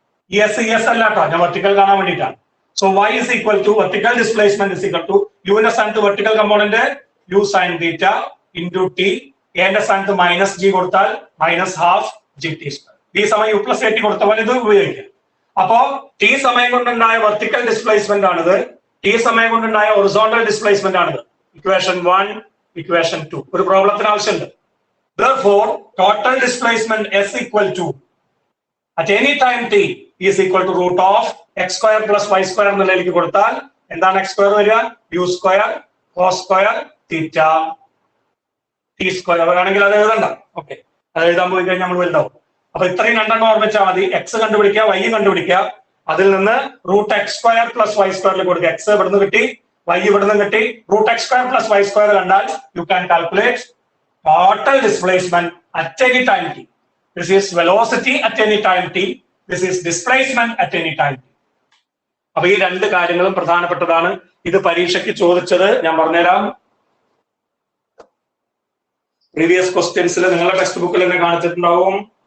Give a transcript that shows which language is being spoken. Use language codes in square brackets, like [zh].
[ml] S അല്ല കേട്ടോ, ഞാൻ വെർട്ടിക്കൽ കാണാൻ വേണ്ടിയിട്ടാണ്. [en] so y is equal to [ml] vertical displacement is equal to യുവിന്റെ സ്ഥാനത്ത് vertical component U sine theta into T, എന്റെ സ്ഥാനത്ത് മൈനസ് ജി കൊടുത്താൽ minus half G T square. ഈ സമയം യു പ്ലസ് എ ടി കൊടുത്ത പോലെ ഇത് ഉപയോഗിക്കാം. അപ്പോ ടി സമയം കൊണ്ടുണ്ടായ വെർട്ടിക്കൽ ഡിസ്പ്ലേസ്മെന്റ് ആണിത്, ടി സമയം കൊണ്ടുണ്ടായ ഹൊറിസോണ്ടൽ ഡിസ്പ്ലേസ്മെന്റ് ആണിത്. Equation 1, equation 2. ഒരു പ്രോബ്ലത്തിന് ആവശ്യമുണ്ട്. [en] Therefore, total displacement S equal to at any time t is equal to root of x square plus y square [ml] എന്നുള്ളതിലേക്ക് കൊടുത്താൽ എന്താണ് x square വരിക? [en] u square cos square theta t square [ml] ആണെങ്കിൽ അത് എഴുതണ്ട. Okay, അത് എഴുതാൻ പോയി കഴിഞ്ഞാൽ നമ്മൾ വലുതാവും. അപ്പൊ ഇത്രയും രണ്ടെണ്ണം ഓർമ്മിച്ചാൽ മതി. എക്സ് കണ്ടുപിടിക്കുക, വൈ കണ്ടുപിടിക്കുക. അതിൽ നിന്ന് root X square plus Y സ്ക്വയറിൽ കൊടുക്കുക. എക്സ് ഇവിടുന്ന് കിട്ടി, വൈ ഇവിടുന്ന് കിട്ടി. Root X square plus Y square കണ്ടാൽ [en] You can calculate total displacement at any time t. This is velocity at any time t. This is displacement at any time t. [ml] അപ്പൊ ഈ രണ്ട് കാര്യങ്ങളും പ്രധാനപ്പെട്ടതാണ്. ഇത് പരീക്ഷയ്ക്ക് ചോദിച്ചത് ഞാൻ പറഞ്ഞുതരാം. പ്രീവിയസ് ക്വസ്റ്റ്യൻസിൽ നിങ്ങളുടെ ടെക്സ്റ്റ് ബുക്കിൽ തന്നെ കാണിച്ചിട്ടുണ്ടാവും.